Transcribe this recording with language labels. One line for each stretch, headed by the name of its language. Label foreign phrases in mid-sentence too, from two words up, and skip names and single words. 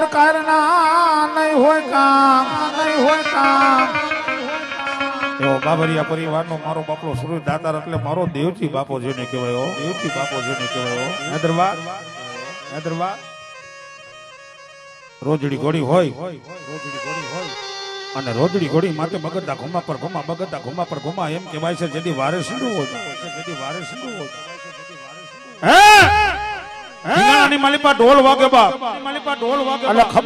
Gujarati: કારણ નહીં હોય કામ યો બાબરિયા પરિવાર નો મારો બાપલો સૂર્ય દાતાર એટલે મારો દેવજી બાપો જેને કહેવાયો દેવજી બાપો જેને કહેવાયો હૈદરાબાદ રોજડી ઘોડી હોય અને રોજડી ઘોડી માથે બગદા ઘુમા પર ઘુમા એમ કહેવાય છે જેદી વારે સીડું હોય હે હિંગાણાની માલિપા ઢોલ વાગે બાપ એટલે ખબર